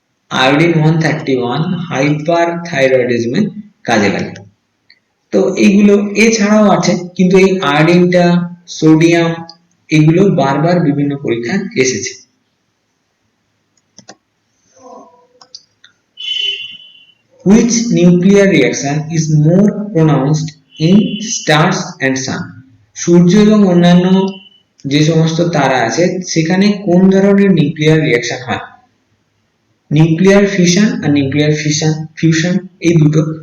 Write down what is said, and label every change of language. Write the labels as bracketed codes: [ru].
[bn] Iodine 131 হাইপারথাইরয়েডিজমে কাজে লাগে। তো এইগুলো এছাড়াও আছে, কিন্তু এই আয়োডিনটা, সোডিয়াম, এগুলো বারবার বিভিন্ন পরীক্ষায় এসেছে। [en] Which nuclear reaction is more pronounced in stars and sun? [bn] সূর্য এবং অন্যান্য যে সমস্ত তারা আছে সেখানে কোন ধরনের নিউক্লিয়ার রিঅ্যাকশন হয়? নিউক্লিয়ার ফিশন আর নিউক্লিয়ার ফিউশন এই দুটো।